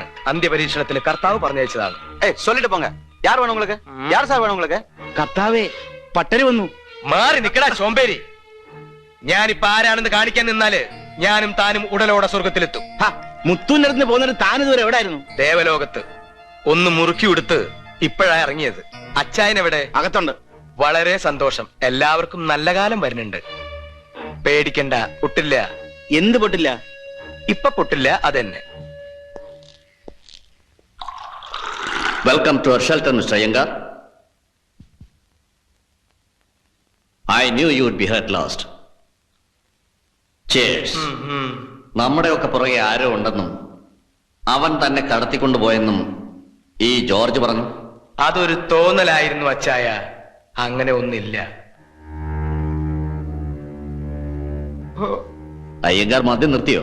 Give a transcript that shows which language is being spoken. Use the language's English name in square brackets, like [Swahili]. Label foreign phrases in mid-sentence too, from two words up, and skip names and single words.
[Malayalam] അന്ത്യപരീക്ഷണത്തിൽ കർത്താവ് പറഞ്ഞയച്ചതാണ്. [Tamil] சொல்லிட்டு போங்க. யார் வேணும் உங்களுக்கு? யார் சார் வேணும் உங்களுக்கு? [Malayalam] കർത്താവേ, പട്ടര് വന്നു. മാറി നിക്കടാ ചോമ്പേരി. ഞാനിപ്പോ ആരാണെന്ന് കാണിക്കാൻ നിന്നാല് ഞാനും താനും ഉടലോടെ സ്വർഗത്തിലെത്തും. മുത്തൂന്റെ അടുത്ത് പോകുന്നത് താൻ ഇതുവരെ എവിടെയായിരുന്നു? ദേവലോകത്ത്. ഒന്ന് മുറുക്കി കൊടുത്ത് ഇപ്പോഴാ ഇറങ്ങിയത്. അച്ചായനെവിടെ? അകത്തുണ്ട്. വളരെ സന്തോഷം. എല്ലാവർക്കും നല്ല കാലം വരുന്നുണ്ട്. പേടിക്കണ്ട, പൊട്ടില്ല. എന്ത് പൊട്ടില്ല? ഇപ്പൊ പൊട്ടില്ല, അതെന്നെ. [English] Welcome to our shelter, Mister അയ്യങ്കാർ. I knew you would be hurt last. Cheers. [Malayalam] നമ്മുടെയൊക്കെ പുറകെ ആരോ ഉണ്ടെന്നും അവൻ തന്നെ കടത്തിക്കൊണ്ടുപോയെന്നും ഈ ജോർജ് പറഞ്ഞു. അതൊരു തോന്നലായിരുന്നു അച്ചായ, അങ്ങനെ ഒന്നില്ല. അയ്യങ്കാർ മദ്യം നിർത്തിയോ?